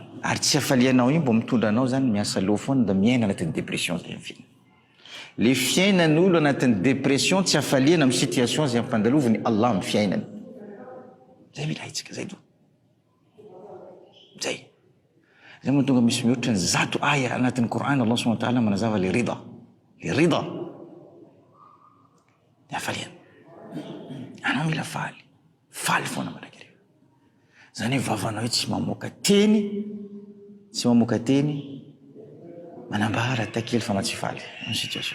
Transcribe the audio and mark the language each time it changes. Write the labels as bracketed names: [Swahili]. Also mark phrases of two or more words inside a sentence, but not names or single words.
[Malagasy] Ary tsy hafalianao io mbo mitondra anao zany miasa loha foana da miaina anatin'ny dépression zay amin'ny fiainana. Le fiainan'olo anatin'ny dépression tsy hafaliana amin'ny situation zay ampandaloviny Allah amin'ny fiainany. Zay mila haitsika, zay do. Zay moa tonga misy mihoatra ny zato aya anatin'ny Qur'an [Arabic] الله سبحانه وتعالى [Malagasy] manazava le rida. Le rida. Ny hafaliana. Anao mila faly foana manakireo. Zany hoe vavanao io tsy mamoaka teny manambara takely fa tsy faly amin'ny situation.